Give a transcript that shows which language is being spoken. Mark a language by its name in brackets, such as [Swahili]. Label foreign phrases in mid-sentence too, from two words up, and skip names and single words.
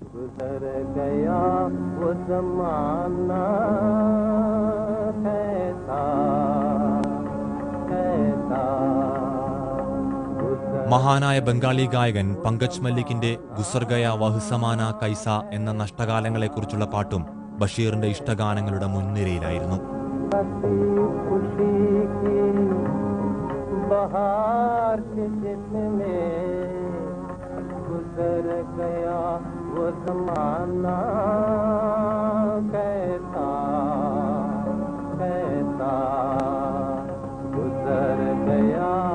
[Malayalam] മഹാനായ ബംഗാളി ഗായകൻ പങ്കജ് മല്ലിക്കിന്റെ ഗുസർ ഗയ വഹ്സമാന കൈസ എന്ന നഷ്ടകാലങ്ങളെക്കുറിച്ചുള്ള പാട്ടും ബഷീറിന്റെ ഇഷ്ടഗാനങ്ങളുടെ മുൻനിരയിലായിരുന്നു. [Hindi] गुजर गया वो ज़माना कैसा कैसा गुजर गया.